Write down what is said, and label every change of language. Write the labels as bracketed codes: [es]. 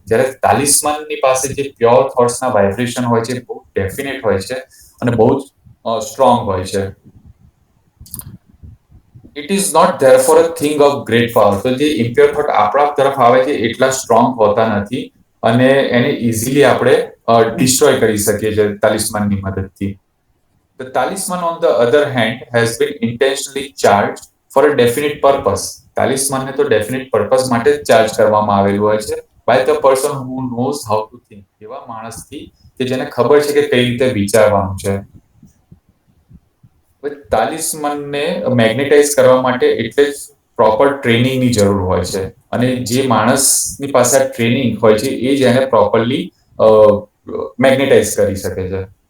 [gu] જ્યારે તાલિસ્માનની પાસે જે પ્યોર થોટ્સના વાઇબ્રેશન હોય છે બહુ ડેફિનેટ હોય છે અને બહુ જ સ્ટ્રોંગ હોય છે. [en] It is not there for a thing of great power. [gu] તો જે ઇમ્પ્યોર થોટ આપણા તરફ આવે છે એટલા સ્ટ્રોંગ હોતા નથી અને એને ઇઝીલી આપણે ડિસ્ટ્રોય કરી શકીએ છીએ તાલિસ્માનની મદદથી. [en] The talisman, on the other hand, has been intentionally charged for a definite purpose. [gu] તાલિસ્માનને તો ડેફિનેટ પર્પસ માટે જ ચાર્જ કરવામાં આવેલું હોય છે [en] By the person who knows how to think. [gu] એવા માણસથી કે જેને ખબર છે કે કઈ રીતે વિચારવાનું છે. તાલિસ્માનને મેગ્નેટાઇઝ કરવા માટે એટલે જ પ્રોપર ટ્રેનિંગની જરૂર હોય છે અને જે માણસની પાસે આ ટ્રેનિંગ હોય છે એ જ એને પ્રોપરલી મેગ્નેટાઇઝ કરી શકે છે.